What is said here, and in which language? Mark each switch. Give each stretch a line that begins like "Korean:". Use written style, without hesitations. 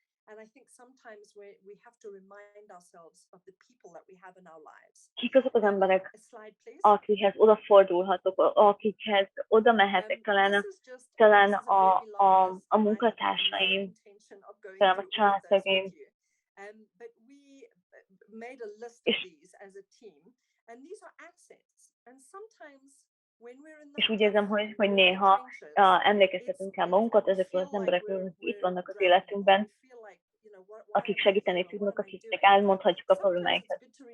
English: And I think sometimes we have to remind ourselves of the people that we have in our lives.
Hungarian: Kik azok az emberek, akikhez odafordulhatok, akikhez oda mehetek, talán a munkatársaim, talán a családtagjaim.
English: But we made a list of these as a team, and these are assets. And sometimes
Hungarian: és úgy érzem, hogy néha emlékeztetünk el magunkat ezekről az emberekről, akik itt vannak az életünkben, akik segíteni tudnak, akiknek elmondhatjuk a problémáinkat.